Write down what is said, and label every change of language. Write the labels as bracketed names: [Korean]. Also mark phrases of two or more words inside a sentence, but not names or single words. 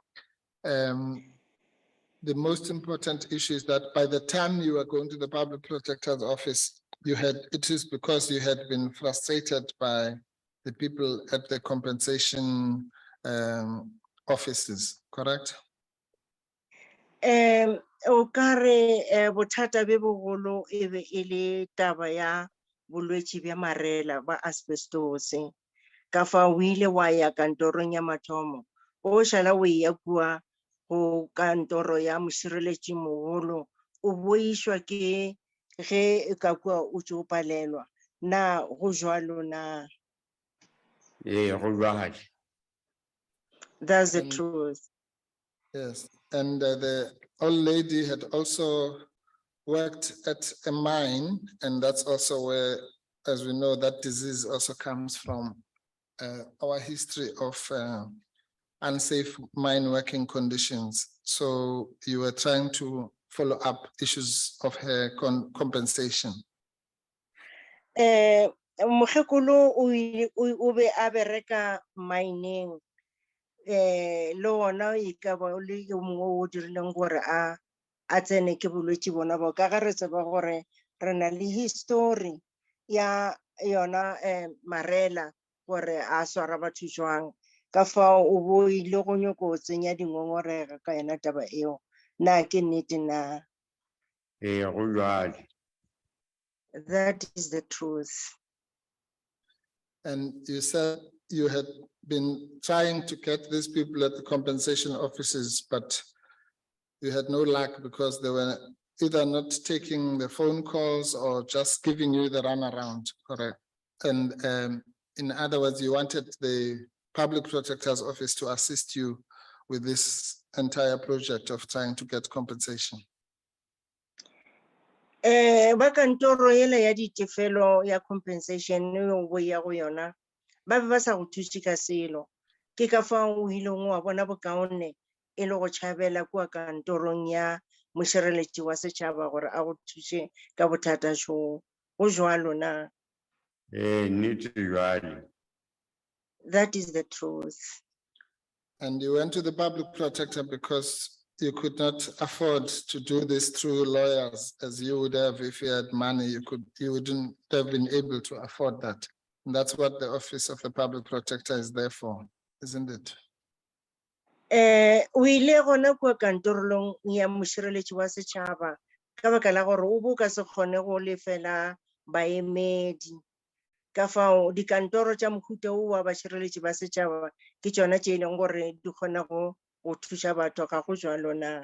[English] The most important issue is that by the time you were going to the Public Protector's Office, it is because you had been frustrated by the people at the compensation offices, correct? [Northern Sotho] O ka re bothata be bogolo e be e le taba ya bolwetši bja marela ba asbestos, ka fa o ile wa ya kantorong ya mathomo o šala o ya kua go kantoro ya mošireletši mogolo o boišwa ke ge ka kua o tšo o palelwa na go jwalo na? Go jwale. [English] That's the truth. Yes, and the old lady had also worked at a mine, and that's also where, as we know, that disease also comes from our history of unsafe mine working conditions. So you were trying to follow up issues of her compensation. [Northern Sotho] Mokgekolo o be a bereka mining, le ona e ka ba le yo mongwe o dirileng gore a tsene ke bolwetši bona bo, ka ga re tseba gore re na le history ya yona marela gore a swara batho jwang, ka fao o bo ile go nyaka go tsenya dingongorega ka yona taba eo, na ke nnete na? Go jwale. [English] That is the truth. And you said you had been trying to get these people at the compensation offices, but you had no luck because they were either not taking the phone calls or just giving you the runaround, correct? And in other words, you wanted the Public Protector's Office to assist you with this entire project of trying to get compensation? [Northern Sotho] Ba kantoro ela ya ditefelo ya compensation yo go ya go yona ba be ba sa go thusi ka selo ke ka fa o hileng wa bona bokaone e le go tšhabela kwa kantorong ya mošireletši wa setšhaba gore a go thuse ka bothata jo go jwalo na. Nnete jwale. [English] That is the truth. And you went to the public protector because you could not afford to do this through lawyers as you would have if you had money. You wouldn't have been able to afford that. And that's what the office of the public protector is there for, isn't it? [Northern Sotho] O ile gona kwa kantorong ya mošireletši wa setšhaba ka baka la gore o bo ka se kgone go lefela baemedi ka fao dikantoro tša mohuta o wa bašireletši ba setšhaba ke tšona tše e leng gore di kgona go thuša batho ga go jwalo na.